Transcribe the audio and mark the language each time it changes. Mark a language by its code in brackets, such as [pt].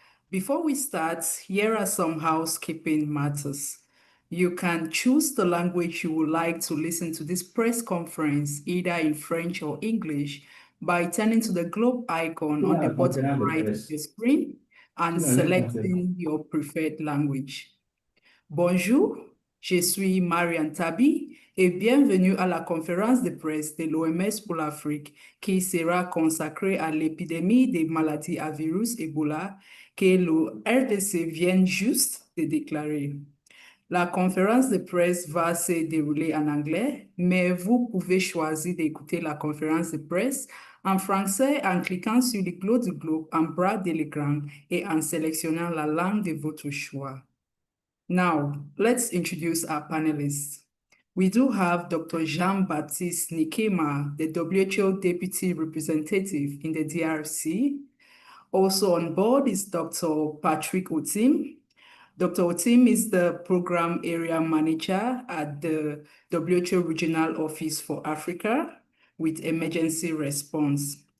[en] Before we start, here are some housekeeping matters. You can choose the language you would like to listen to this press conference, either in French or English, by turning to the globe icon on the bottom right of the screen and selecting your preferred language. [fr] Bonjour, je suis Marianne Tabi et bienvenue à la conférence de presse de l'OMS pour l'Afrique qui sera consacrée à l'épidémie des maladies à virus Ebola que le RDC vient juste de déclarer. La conférence de presse va se dérouler en anglais, mais vous pouvez choisir d'écouter la conférence de presse en français en cliquant sur l'igloo du globe en bas de l'écran et en sélectionnant la langue de votre choix. [en] Now, let's introduce our panelists. We do have Dr. Jean-Baptiste Nikema, the WHO Deputy Representative in the DRC. Also on board is Dr. Patrick Otim. Dr. Otim is the Program Area Manager at the WHO Regional Office for Africa with Emergency Response.